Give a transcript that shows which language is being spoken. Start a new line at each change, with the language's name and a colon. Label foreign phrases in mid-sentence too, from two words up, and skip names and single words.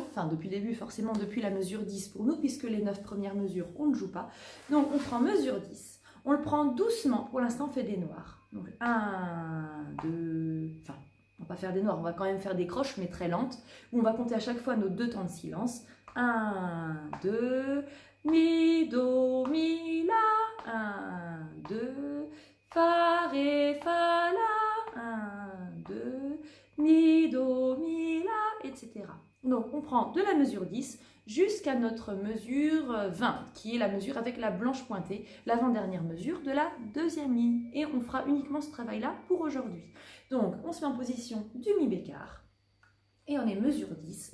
French: Enfin, depuis le début, forcément, depuis la mesure 10 pour nous, puisque les 9 premières mesures, on ne joue pas. Donc, on prend mesure 10. On le prend doucement. Pour l'instant, on fait des noirs. Donc, 1, 2... Enfin, on va pas faire des noirs, on va quand même faire des croches, mais très lentes, où on va compter à chaque fois nos 2 temps de silence. 1, 2... Mi, Do, Mi, La, 1, 2, Fa, Ré, Fa, La, 1, 2, Mi, Do, Mi, La, etc. Donc, on prend de la mesure 10 jusqu'à notre mesure 20, qui est la mesure avec la blanche pointée, l'avant-dernière mesure de la deuxième ligne. Et on fera uniquement ce travail-là pour aujourd'hui. Donc, on se met en position du Mi bécard. Et on est mesure 10.